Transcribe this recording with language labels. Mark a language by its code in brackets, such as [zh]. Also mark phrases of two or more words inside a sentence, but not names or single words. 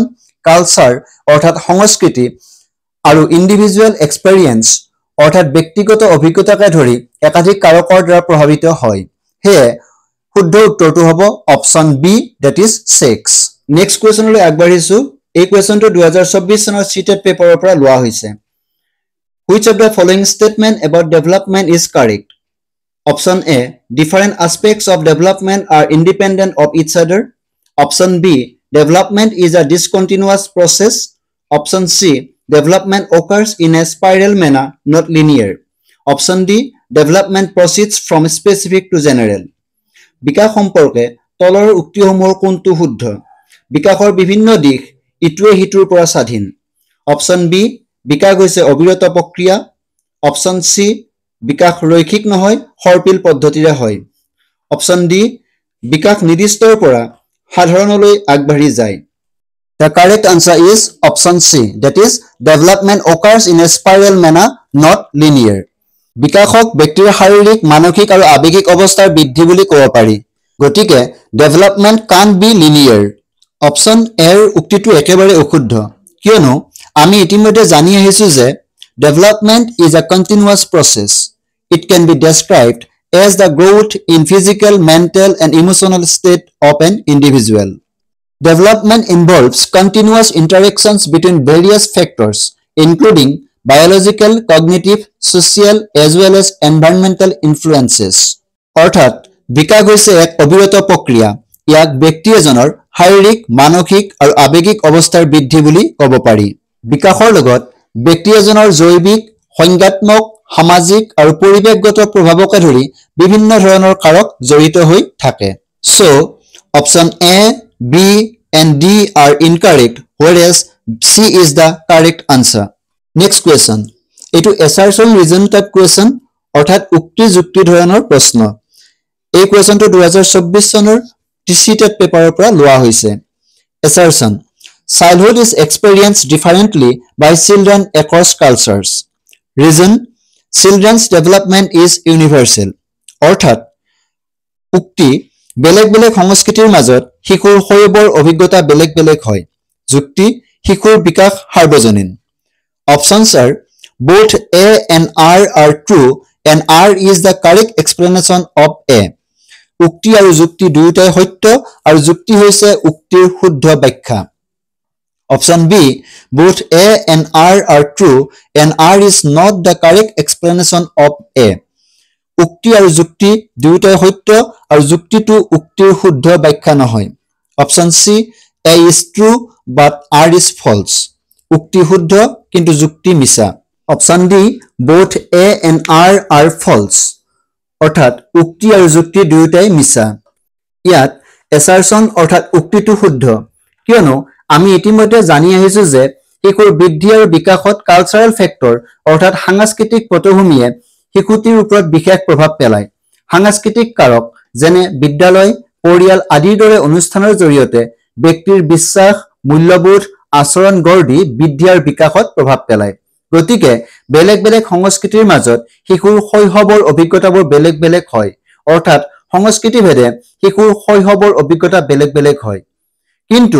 [as] কালচাৰ অৰ্থাৎ সংস্কৃতি আৰু [en] individual experience [as] অৰ্থাৎ ব্যক্তিগত অভিজ্ঞতাকে ধৰি একাধিক কাৰকৰ দ্বাৰা প্ৰভাৱিত হয় হে শুদ্ধ উত্তৰটো হ'ব [en] option B that is [as] 6 [en] next questionলৈ [as] আগবাঢ়িছো এই কুৱেশ্যনটো 2024 চনৰ সিটেট পেপাৰৰ পৰা লোৱা হৈছে [en] Which of the following statement about development is correct? Option A different aspects of development are independent of each other. Option B development is a discontinuous process. Option C development occurs in a spiral manner, not linear. Option D development proceeds from specific to general. [as] বিকাশ সম্পৰ্কে তলৰ উক্তিসমূহৰ কোনটো শুদ্ধ বিকাশৰ বিভিন্ন দিশ ইটোৱে হিটোৰ পৰা স্বাধীন [en] option B [as] বিকাশ হৈছে অবিৰত প্ৰক্ৰিয়া [en] option C [as] বিকাশ ৰৈখিক নহয় সৰ্পিল পদ্ধতিৰে হয় [en] option D [as] বিকাশ নিৰ্দিষ্টৰ পৰা সাধাৰণলৈ আগবাঢ়ি যায় [en] The correct answer is option C, that is development occurs in a spiral manner, not linear. [as] বিকাশক ব্যক্তিৰ শাৰীৰিক মানসিক আৰু আবেগিক অৱস্থাৰ বৃদ্ধি বুলি ক'ব পাৰি গতিকে [en] development can't be linear option Aৰ [as] উক্তিটো একেবাৰে অশুদ্ধ কিয়নো আমি ইতিমধ্যে জানি আহিছো যে [en] development is a continuous process it can be described as the growth in physical mental and emotional state of an individual development involves continuous interactions between various factors including biological cognitive social as well as environmental influences [as] অৰ্থাৎ বিকাশ হৈছে এক অবিৰত প্ৰক্ৰিয়া ইয়াক ব্যক্তি এজনৰ শাৰীৰিক মানসিক আৰু আবেগিক অৱস্থাৰ বৃদ্ধি বুলি ক'ব পাৰি বিকাশৰ লগত ব্যক্তি এজনৰ জৈৱিক সংজ্ঞাত্মক সামাজিক আৰু পৰিৱেশগত প্ৰভাৱকে ধৰি বিভিন্ন ধৰণৰ কাৰক জড়িত হৈ থাকে [en] so option A B and D are incorrect whereas C is the correct answer next question etu assertion reason type question [as] অৰ্থাৎ উক্তি যুক্তি ধৰণৰ প্ৰশ্ন এই কোৱেশ্চনটো 2024 চনৰ টিচিটেট পেপাৰৰ পৰা লোৱা হৈছে [en] assertion childhood is experienced differently by children across cultures reason children's development is universal অৰ্থাৎ [as] উক্তি বেলেগ বেলেগ সংস্কৃতিৰ মাজত শিশুৰ শৈশৱৰ অভিজ্ঞতা বেলেগ বেলেগ হয় যুক্তি শিশুৰ বিকাশ সাৰ্বজনীন [en] options are both A and R are true and R is the correct explanation of A [as] উক্তি আৰু যুক্তি দুয়োটাই সত্য আৰু যুক্তি হৈছে উক্তিৰ শুদ্ধ ব্যাখ্যা [en] option B both A and R are true and R is not the correct explanation of A [as] উক্তি আৰু যুক্তি দুয়োটাই সত্য আৰু যুক্তিটো উক্তিৰ শুদ্ধ ব্যাখ্যা নহয় [en] option C A is true but R is false [as] উক্তি শুদ্ধ কিন্তু যুক্তি মিছা [en] option D both A and R are false [as] অৰ্থাৎ উক্তি আৰু যুক্তি দুয়োটাই মিছা ইয়াত assertion অৰ্থাৎ উক্তিটো শুদ্ধ কিয়নো আমি ইতিমধ্যে জানি আহিছো যে শিশুৰ বৃদ্ধি আৰু বিকাশত [en] cultural factor [as] অৰ্থাৎ সাংস্কৃতিক পটভূমিয়ে শিশুটিৰ ওপৰত বিশেষ প্ৰভাৱ পেলায় সাংস্কৃতিক কাৰক যেনে বিদ্যালয় পৰিয়াল আদিৰ দৰে অনুষ্ঠানৰ জৰিয়তে ব্যক্তিৰ বিশ্বাস মূল্যবোধ আচৰণ গঢ় দি বৃদ্ধি আৰু বিকাশত প্ৰভাৱ পেলায় গতিকে বেলেগ বেলেগ সংস্কৃতিৰ মাজত শিশুৰ শৈশৱৰ অভিজ্ঞতাবোৰ বেলেগ বেলেগ হয় অৰ্থাৎ সংস্কৃতিভেদে শিশুৰ শৈশৱৰ অভিজ্ঞতা বেলেগ বেলেগ হয় কিন্তু